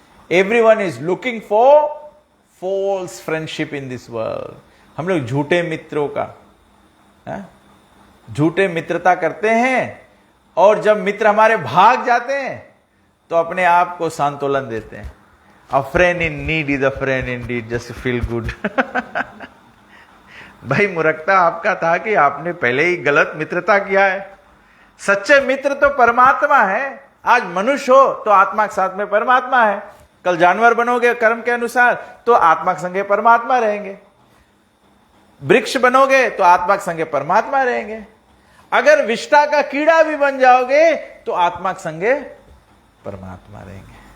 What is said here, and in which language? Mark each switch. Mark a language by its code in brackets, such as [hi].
[en] Everyone is looking for false friendship in this world. [hi] हम लोग झूठे मित्रों का झूठे मित्रता करते हैं, और जब मित्र हमारे भाग जाते हैं तो अपने आप को सांत्वलन देते हैं। [en] A friend in need is a friend indeed, just feel good। [hi] भाई मूर्खता आपका था कि आपने पहले ही गलत मित्रता किया है। सच्चे मित्र तो परमात्मा है। आज मनुष्य हो तो आत्मा के साथ में परमात्मा है, कल जानवर बनोगे कर्म के अनुसार तो आत्मा के संगे परमात्मा रहेंगे, वृक्ष बनोगे तो आत्मा के संगे परमात्मा रहेंगे, अगर विष्ठा का कीड़ा भी बन जाओगे तो आत्मा के संगे परमात्मा रहेंगे।